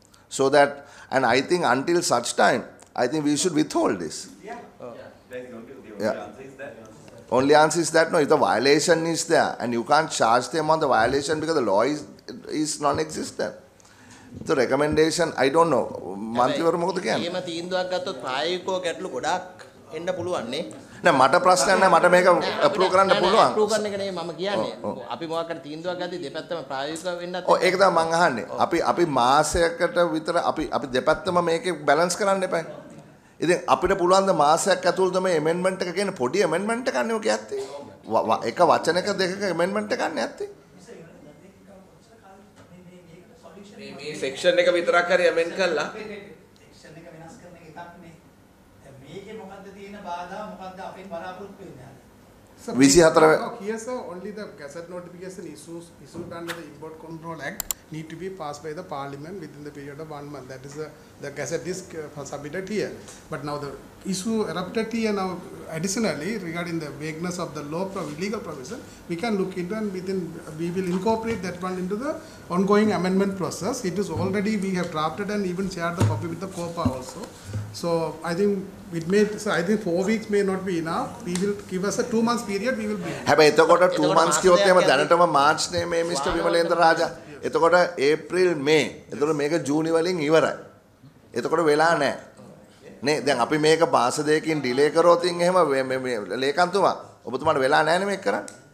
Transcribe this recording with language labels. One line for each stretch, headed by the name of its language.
English: So that, and I think until such time, I think we should withhold this. Only answer is that no, if the violation is there and you can't charge them on the violation because the law is non-existent. The recommendation, I don't know.
Sinhala: මන්ත්‍රීවරු මොකද කියන්නේ? එහෙම තීන්දුවක් ගත්තොත් ප්‍රායෝගිකව ගැටලු ගොඩක් එන්න පුළුවන් නේ. නෑ මට ප්‍රශ්නයක් නෑ මට මේක අප්‍රූව් කරන්න පුළුවන්. අප්‍රූව් කරන එක නෙමෙයි මම කියන්නේ. අපි මොකක් හරි තීන්දුවක් ගත්තී දෙපැත්තම ප්‍රායෝගිකව වෙන්නත්. ඔව් ඒක තමයි මම අහන්නේ. අපි මාසයකට විතර අපි දෙපැත්තම මේකේ බැලන්ස් කරන්න එපා. ඉතින් අපිට පුළුවන් ද මාසයක් ඇතුළත මේ amendment එක කියන්නේ පොඩි amendment එකක් නේ ඔක ඇත්තේ. එක වචනයක දෙකක amendment එකක් නේ ඇත්තේ. මේ සෙක්ෂන් එක විතරක් හරි amend කළා. සෙක්ෂන් එක වෙනස් කරන එක එකක් නේ. මේකේ මොකද්ද තියෙන බාධා මොකද්ද අපෙන් බලාපොරොත්තු වෙන්නේ?
English: So, 24 here, sir, only the gazette notification issued under the Import Control Act need to be passed by the Parliament within the period of 1 month. That is the gazette is submitted here. But now the issue erupted here now. Additionally, regarding the vagueness of the law legal provision, we can look into and we will incorporate that one into the ongoing amendment process. It is already we have drafted and even shared the copy with the COPA also. So I think I think 4 weeks may not be enough. We will give us a 2 months period. We will be.
Sinhala: හැබැයි එතකොට 2 months කියොත් එහෙම දැනටම March නේ මේ mister විමලේන්ද්‍ර රාජා. එතකොට April මේ. එතකොට මේක ජූනි වලින් ඉවරයි. එතකොට වෙලා නැහැ. නේ දැන් අපි මේක මාස දෙකකින් ඩිලේ කරොත් එහෙම මේ ලේකම්තුමා ඔබතුමාට වෙලා නැහැ නේ මේක කරන්න.